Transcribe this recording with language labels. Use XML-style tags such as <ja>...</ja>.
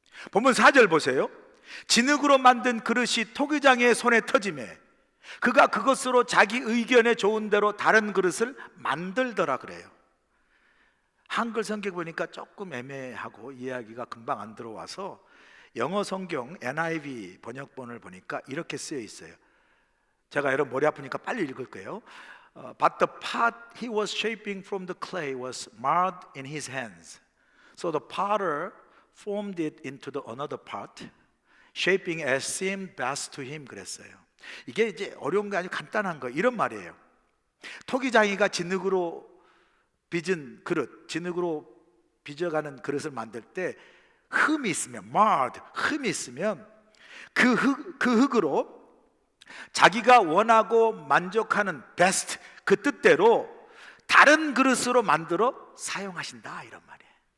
<ko>본문 4절 보세요. 진흙으로 만든 그릇이 토기장의 손에 터지매 그가 그것으로 자기 의견에 좋은 대로 다른 그릇을 만들더라 그래요. 한글 성경 보니까 조금 애매하고 이해하기가 금방 안 들어와서 영어 성경 NIV 번역본을 보니까 이렇게 쓰여 있어요. 제가 여러분 머리 아프니까 빨리 읽을 거예요.</ko> <en>But the pot he was shaping from the clay was marred in his hands. So the potter formed it into the another pot, shaping as seemed best to him.</en> <ko>그랬어요. 이게 이제 어려운 게 아니고 간단한 거 이런 말이에요. 토기장이가 진흙으로 빚은 그릇, 진흙으로 빚어가는 그릇을 만들 때 흠이 있으면 marred, 흠이 있으면 그 흙으로 자기가 원하고 만족하는 best 그 뜻대로 다른 그릇으로 만들어 사용하신다 이런 말이에요.</ko>